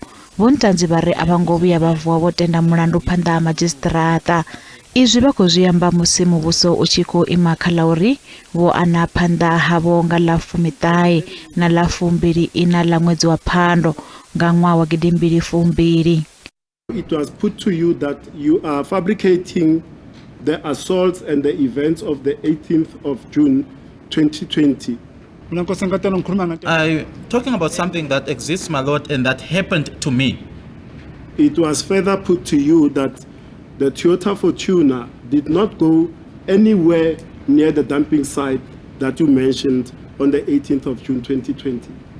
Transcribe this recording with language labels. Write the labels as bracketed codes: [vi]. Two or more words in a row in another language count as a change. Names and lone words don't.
[ve] Vontanzi vha ri a vha ngo vhuya vha vuwa vho tenda mulandu phanḓa ha madzhisiṱiraṱa. Izwi vha khou zwi amba musi muvhuso u tshi khou ima kha ḽa uri vho ana phanḓa havho nga ḽa 19 na ḽa 24 ḽa ṅwedzi wa Phando nga ṅwaha wa 2022. [en] It was put to you that you are fabricating the assaults and the events of the 18th of June 2020. I'm talking about something that exists, my lord, and that happened to me. It was further put to you that the Toyota Fortuner did not go anywhere near the dumping site that you mentioned on the 18th of June 2020.